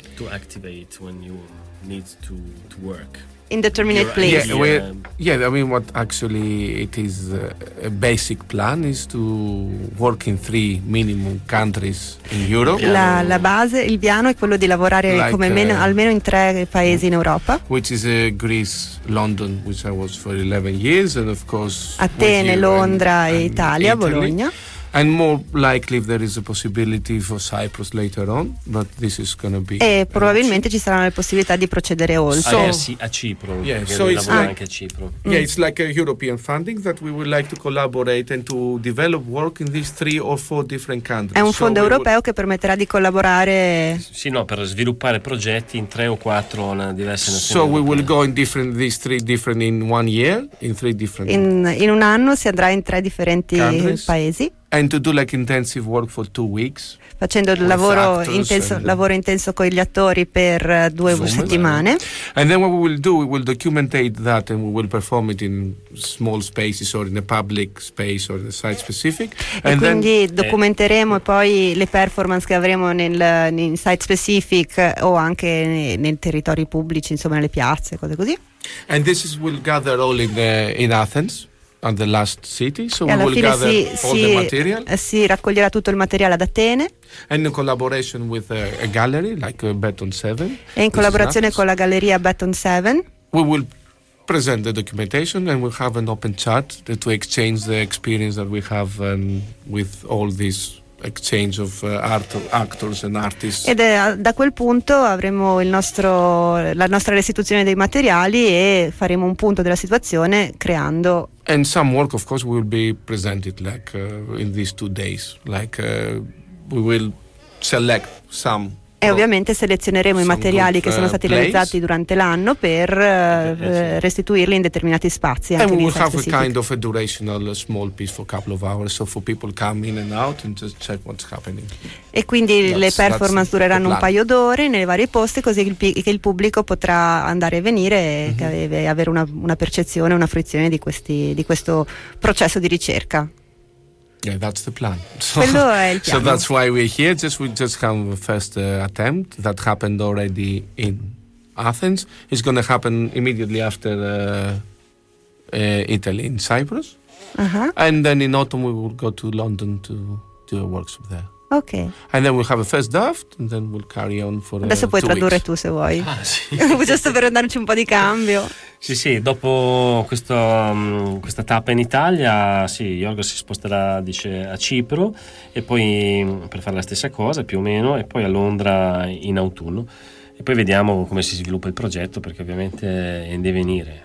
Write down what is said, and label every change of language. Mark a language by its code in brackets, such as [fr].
[en] To activate when you need to work. Indeterminate place. Yeah, I mean, what actually it is, a basic plan is to work in three minimum countries in Europe. La base, il piano è quello di lavorare almeno in tre paesi in Europa. Which is Greece, London, which I was for 11 years, and of course Atene, Londra, and Italia, Italy. Bologna. And more likely if there is a possibility for Cyprus later on, but this is going to be. E probabilmente ci saranno le possibilità di procedere oltre. [it] So, a Cipro. [en] Yeah, so it's [it] anche a Cipro. [en] Yeah, it's like a European funding that we would like to collaborate and to develop work in these three or four different countries. [it] È un fondo europeo che permetterà di collaborare. Sì, no, per sviluppare progetti in tre o quattro diverse nazioni. [en] So we will go in different these three different in one year, in three different. [it] In un anno si andrà in tre differenti paesi. [en] And to do like intensive work for 2 weeks, [it] facendo il lavoro intenso, lavoro intenso con gli attori per due settimane. [en] And then what we will do, we will documentate that and we will perform it in small spaces or in a public space or in a site specific. [it] And quindi [en] then [it] documenteremo poi le performance che avremo in site specific o anche nei territori pubblici, insomma nelle piazze, cose così. [en] And this is will gather all in Athens. And the last city, so [it] e [en] we will gather all the material. [it] Si raccoglierà tutto il materiale ad Atene. [en] And in collaboration with a gallery like Beton 7. [it] E in collaborazione con la galleria Beton 7. [en] We will present the documentation and we'll have an open chat to exchange the experience that we have with all this exchange of actors and artists. [it] Ed da quel punto avremo la nostra restituzione dei materiali e faremo un punto della situazione creando. [en] And some work, of course, will be presented like in these 2 days. Like we will select some. [it] E ovviamente selezioneremo i materiali che sono stati realizzati durante l'anno per restituirli in determinati spazi. [en] And we will have a kind of a durational small piece for a couple of hours, so for people come in and out and just check what's happening. [it] E quindi le performance dureranno un paio d'ore nei vari posti, così che il pubblico potrà andare e venire e avere una percezione, una fruizione di questo processo di ricerca. [en] Yeah, that's the plan. [it] So, quello è il piano. [en] So that's why we're here. We just have the first attempt that happened already in Athens. It's going to happen immediately after Italy in Cyprus. Uh-huh. And then in autumn we will go to London to do a workshop there. Okay. And then we'll have a first draft and then we'll carry on for [it] adesso puoi tradurre [en] weeks. [it] Tu se vuoi. Ah, sì. Giusto per darci un po' di cambio. Sì, sì, dopo questo, questa tappa in Italia, sì, Yorgos si sposterà, dice, a Cipro e poi per fare la stessa cosa più o meno e poi a Londra in autunno. E poi vediamo come si sviluppa il progetto, perché ovviamente è in divenire.